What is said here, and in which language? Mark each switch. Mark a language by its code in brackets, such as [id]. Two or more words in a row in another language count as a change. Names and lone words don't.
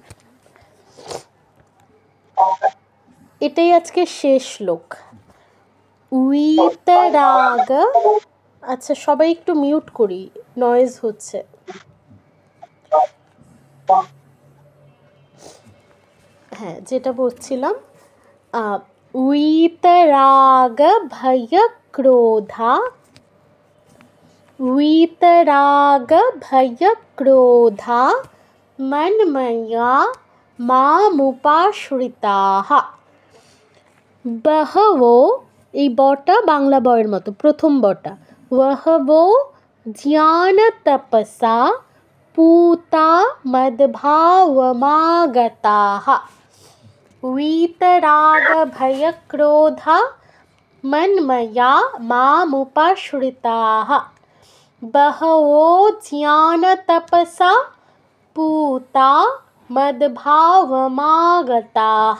[bn] এটাই আজকে শেষ শ্লোক। উইতরাগ, আচ্ছা সবাই একটু মিউট করি, নয়েজ হচ্ছে। হ্যাঁ, যেটা বলছিলাম, [sa] वीतराग भय क्रोधा, वीतराग भय क्रोधा मन्मया मामुपाश्रिताः बहवो, [bn] এই বটা বাংলা বয়ের মতো, প্রথম বটা, [sa] বহবো জ্ঞান তপসা पूता मद्भावमागताः वीतराग भय क्रोधा मन्मया मामुपाश्रिताः बहवो ज्ञान तपसा पूता मद्भावमागताः।